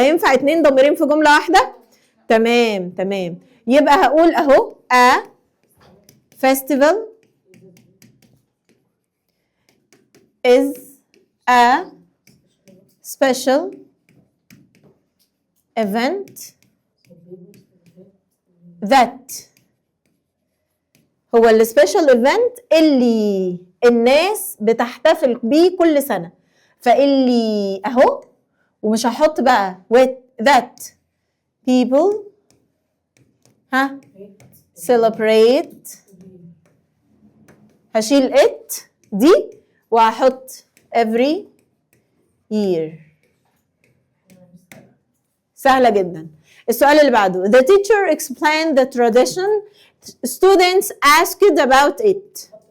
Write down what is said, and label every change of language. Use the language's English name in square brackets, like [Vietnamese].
[Arabic] هينفع 2 ضميرين في جملة واحدة؟ تمام. يبقى هقول اهو [English] a festival is a special event that. [Arabic] هو السبيشال ايفنت اللي الناس بتحتفل بيه كل سنة. فاللي اهو ومش هحط بقى [English] with that people celebrate. [Arabic] هشيل it دي وهحط [English] every year. [Arabic] سهلة جدا. السؤال اللي بعده. [English] The teacher explained the tradition. Students asked about it.